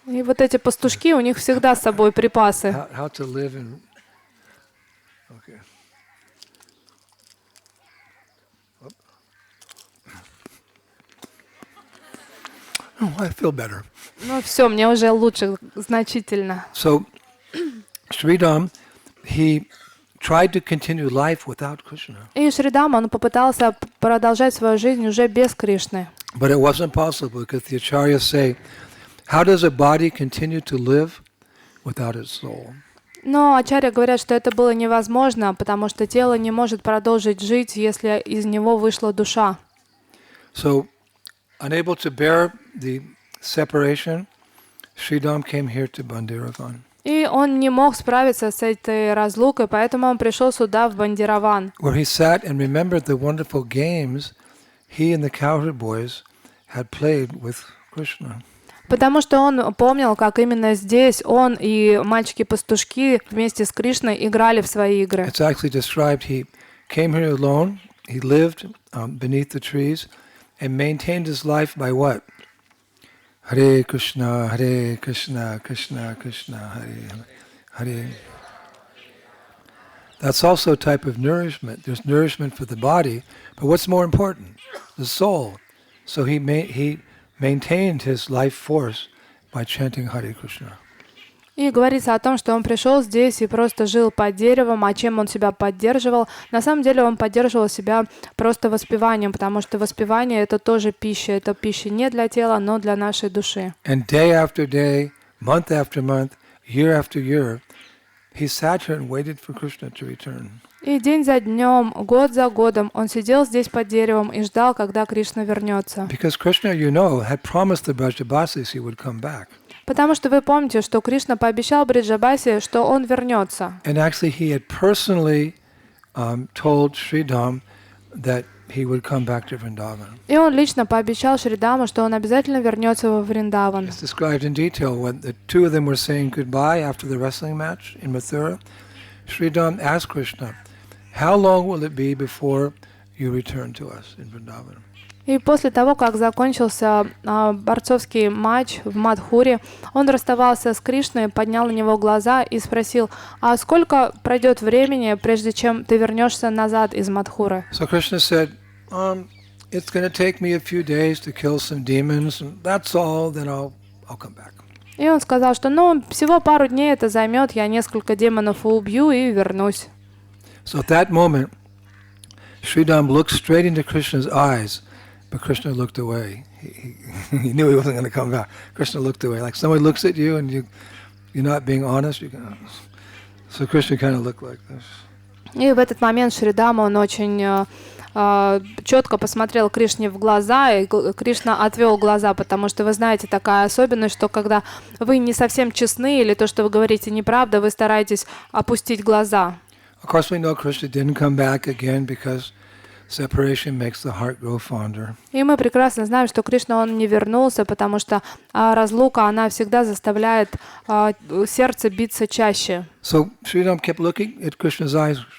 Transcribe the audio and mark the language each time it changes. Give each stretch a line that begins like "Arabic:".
Russian: И вот эти пастушки, у них всегда с собой припасы.
English: How to live in. Okay. Oh, I feel better.
Russian: Ну все, мне уже лучше значительно.
English: So, Sridham, he tried to continue life without Krishna.
Russian: И Шридам, он попытался продолжать свою жизнь уже без Кришны.
English: But it wasn't possible because the acharyas say, how does a body continue to live without its soul?
Russian: Но ачарья говорят, что это было невозможно, потому что тело не может продолжить жить, если из него вышла душа.
English: So, unable to bear the separation, Sridham came here to Bhandiravan.
Russian: И он не мог справиться с этой разлукой, поэтому он пришел сюда, в Бандираван,
English: Where he sat and remembered the wonderful games he and the cowherd boys had played with Krishna.
Russian: потому что он помнил, как именно здесь он и мальчики-пастушки вместе с Кришной играли в свои игры.
English: It's actually described he came here alone, he lived beneath the trees and maintained his life by what?
Sanskrit: Hare Krishna, Krishna Krishna, Hare Hare.
English: That's also a type of nourishment. There's nourishment for the body, but what's more important? The soul. So he maintained his life force by chanting Hare Krishna.
Russian: И говорится о том, что он пришел здесь и просто жил под деревом, а чем он себя поддерживал? На самом деле он поддерживал себя просто воспеванием, потому что воспевание — это тоже пища. Это пища не для тела, но для нашей души.
English: And day after day, month after month, year after year, he sat here and waited for Krishna to return.
Russian: И день за днем, год за годом он сидел здесь под деревом и ждал, когда Кришна вернется.
English: Because Krishna, you know, had promised the Brajavasis he would come back.
Russian: Потому что вы помните, что Кришна пообещал Бриджабасе, что он вернется.
English: And actually he had personally told Sridham that he would come back to Vrindavan.
Russian: И он лично пообещал Шридаму, что он обязательно вернется во Вриндаван.
English: It's described in detail when the two of them were saying goodbye after the wrestling match in Mathura. Sridham asked Krishna, how long will it be before you return to us in Vrindavan?
Russian: И после того, как закончился борцовский матч в Мадхуре, он расставался с Кришной, поднял на него глаза и спросил, а сколько пройдет времени, прежде чем ты вернешься назад из Мадхуры?
English: So Krishna said, it's going to take me a few days to kill some demons, and that's all, then I'll come back.
Russian: И он сказал, что всего пару дней это займет, я несколько демонов убью и вернусь.
English: So at that moment, Sridham looked straight into Krishna's eyes, but Krishna looked away. he knew he wasn't going to come back. Krishna looked away. Like somebody looks at you and you're not being honest. So Krishna kind of looked like this.
Russian: И в этот момент Шридама, он очень четко посмотрел Кришне в глаза, и Кришна отвел глаза, потому что вы знаете такая особенность, что когда вы не совсем честны или то, что вы говорите, неправда, вы стараетесь опустить глаза.
English: Of course, we know Krishna didn't come back again because separation makes the heart grow fonder.
Russian: И мы прекрасно знаем, что Кришна, он не вернулся, потому что разлука, она всегда заставляет сердце биться чаще.
English: So Sridham kept looking at Krishna's eyes.